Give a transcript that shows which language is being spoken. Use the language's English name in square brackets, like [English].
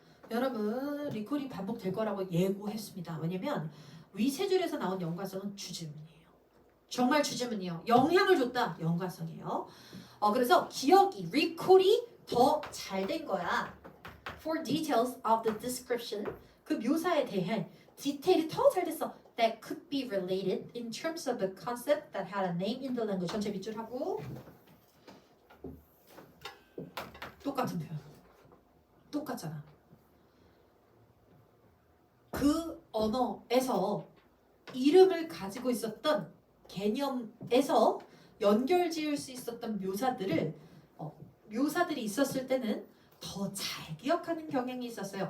[Korean] 여러분 리콜이 반복될 거라고 예고했습니다. 왜냐면 위 세 줄에서 나온 연관성은 주제문이에요. 정말 주제문이에요. 영향을 줬다. 연관성이에요. 그래서 기억이, recall이 더 잘 된 거야. [English] For details of the description, [Korean] 그 묘사에 대해 디테일이 더 잘 됐어. [English] That could be related in terms of a concept that had a name in the language. [Korean] 전체 밑줄하고 똑같은 표현. 똑같잖아. 그 언어에서 이름을 가지고 있었던 개념에서 연결 지을 수 있었던 묘사들이 있었을 때는 더 잘 기억하는 경향이 있었어요.